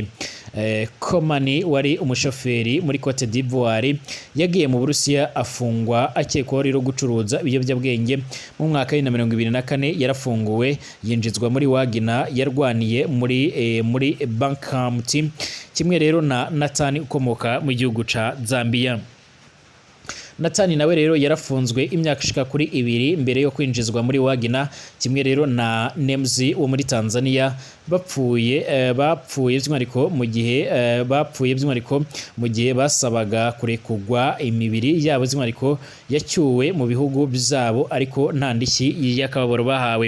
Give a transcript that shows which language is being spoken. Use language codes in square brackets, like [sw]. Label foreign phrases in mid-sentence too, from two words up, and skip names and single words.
[rn] Komani wari umushoferi muri Cote d'Ivoire yagiye mu Burusiya afungwa akekwaho rero gucuruza ibiyobyabwenge. Mu mwaka wa 2024 yarafunguwe yinjizwa muri Wagner yarwaniye muri Bankamti, kimwe rero na Nathan ukomoka mu gihugu ca Zambia. Nathan nawe rero yarafunzwe imyaka ishika kuri 2 mbere yo kwinjizwa muri Wagner, kimwe rero na Nemzi wo muri Tanzania bapfuye by'umwihariko mu gihe basabaga kurekugwa imibiri yabo by'umwihariko yacyuwe mu bihugu byabo, ariko nta ndishyi y'akababaro bahawe.